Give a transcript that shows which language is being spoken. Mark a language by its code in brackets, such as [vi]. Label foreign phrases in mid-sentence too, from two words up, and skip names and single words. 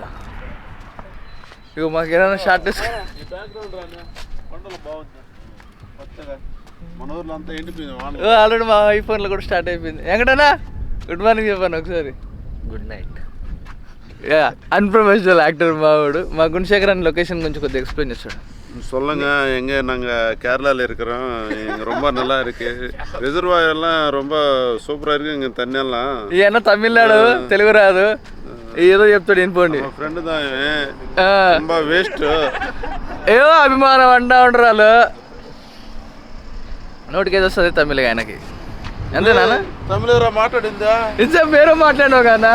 [te] ఇక మాకు ఏదైనా [en] short already [te] మా ఐఫోన్లో కూడా స్టార్ట్ అయిపోయింది. ఎక్కడన్నా [en] good morning [te] చెప్పాను ఒకసారి. [en] good night. unprofessional actor [te] మావాడు. మా గుణశేఖర్ అని లొకేషన్ గురించి కొద్దిగా ఎక్స్ప్లెయిన్ చేస్తాడు. [ta] சொல்லுங்க. எங்கே நாங்கள் கேரளாவில் இருக்கிறோம். இங்கே ரொம்ப நல்லா இருக்கு. ரிசர்வாயர்லாம் ரொம்ப సూపర్ இருக்கு. இங்கே தண்ணியெல்லாம் [te] ఈయన తమిళనాడు, తెలుగు రాదు, ఏదో చెప్తాడు వినిపోండి. [ta] ஃப்ரெண்ட் டா ரொம்ப வேஸ்ட். [te] ఏదో అభిమానం అంటా ఉంటారు వాళ్ళు. నోటికి ఏదో వస్తుంది తమిళ ఆయనకి, అంతేనా? తమిళ మాట్లాడిందా? ఇంతసేపు వేరే మాట్లాడినావు కదా?